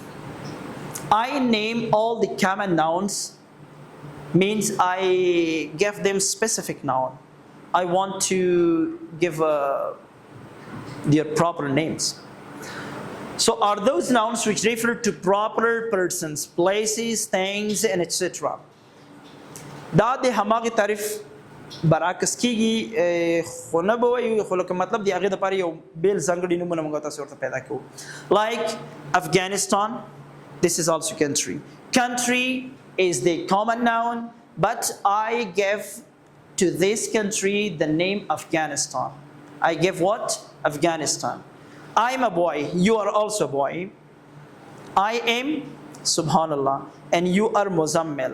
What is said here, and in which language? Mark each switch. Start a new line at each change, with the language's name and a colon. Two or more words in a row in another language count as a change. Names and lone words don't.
English: I name all the common nouns, means I give them specific noun. I want to give their proper names. So are those nouns which refer to proper persons, places, things, and etc.
Pashto: دا د هماغه تعریف برعکس کیږي خو نه به وایو خو لکه مطلب د هغې دپاره یو بیل ځانګړي نومونه موږ تاسو ورته پیدا کوو.
English: Like Afghanistan, this is also country. Country is the common noun, but I give to this country the name Afghanistan. I give what? Afghanistan. I am a boy, you are also a boy. I am Subhanallah, and you are Muzammil.